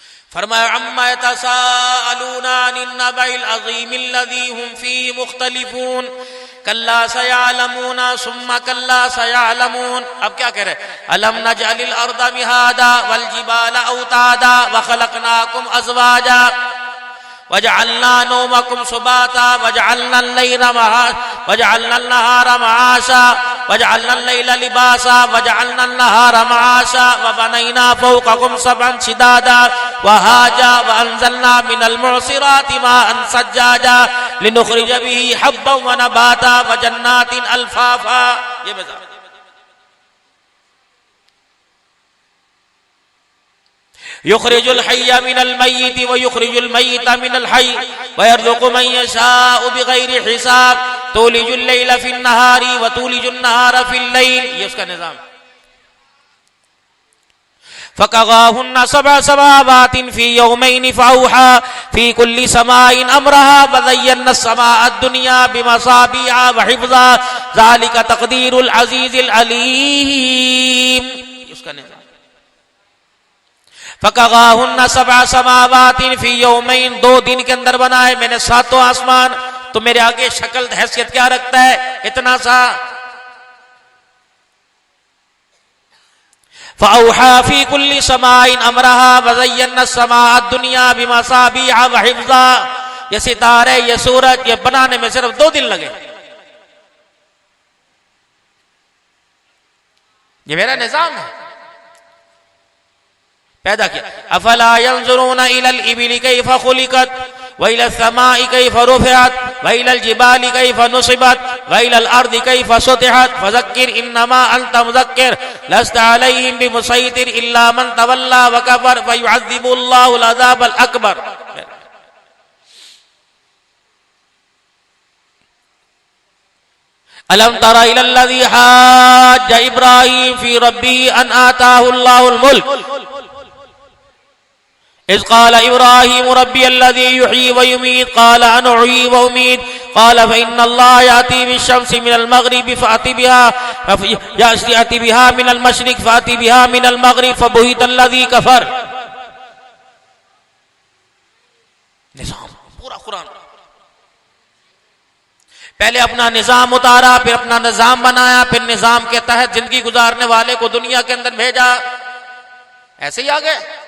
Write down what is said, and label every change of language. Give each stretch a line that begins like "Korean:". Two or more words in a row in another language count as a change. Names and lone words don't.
Arabic: फरमाया عم يتساءلون عن النبإ العظيم الذي هم فيه مختلفون كلا سيعلمون ثم كلا سيعلمون.
Hindi: अब क्या कह रहे?
Arabic: ألم نجعل الأرض مهادا والجبال أوتادا وخلقناكم أزواجا وجعلنا نومكم سباتا وجعلنا النهار معاشا وجعلنا الليل لباسا وجعلنا النهار معاشا وبنينا فوقكم سبعا شدادا وهاجا وأنزلنا من المعصرات ماء ثجاجا لنخرج به حبا ونباتا وجنات ألفافا.
Hindi: ये बता
Arabic: يخرج الحي من الميت ويخرج الميت من الحي ويرزق من يشاء بغير حساب تولج الليل في النهار وتولج النهار في الليل.
Hindi: ये उसका निज़ाम।
Arabic: فقضاهن سبع سماوات في يومين فأوحى في كل سماء أمرها وزينا السماء الدنيا بمصابيح وحفظا ذلك تقدير العزيز العليم.
Hindi: उसका निज़ाम।
Arabic: فقضاهن سبع سماوات في يومين,
Hindi: 2 दिन के अंदर बनाए मैंने 7 आसमान। तो मेरे आगे शक्ल हैसियत क्या रखता है? इतना सा।
Arabic: فأوحى في كل سماء أمرها وزينا السماء الدنيا بمصابيح وحفظا.
Hindi: ये सितारे, ये सूरज, ये बनाने में सिर्फ 2 दिन लगे। ये मेरा निजाम है, पैदा किया।
Arabic: أفلا ينظرون إلى الإبل كيف خلقت وإلى السماء كيف رفعت وإلى الجبال كيف نصبت وإلى الأرض كيف سطحت فذكر إنما أنت مذكر لست عليهم بمصيطر إلا من تولى وكفر فيعذبه الله العذاب الأكبر. ألم تر إلى الذي حاج إبراهيم في ربه أن آتاه الله الملك إذ قال إبراهيم ربي الذي يحيي ويميت قال أنا أحيي وأميت قال فإن الله يأتي بالشمس من المغرب فأت بها من المشرق فأت بها من المغرب فبهت الذي كفر.
Hindi: निज़ाम पूरा कुरान। पहले अपना निज़ाम उतारा, फिर अपना निज़ाम बनाया, फिर निज़ाम के तहत जिंदगी गुजारने वाले को दुनिया के अंदर भेजा। ऐसे ही आ गए।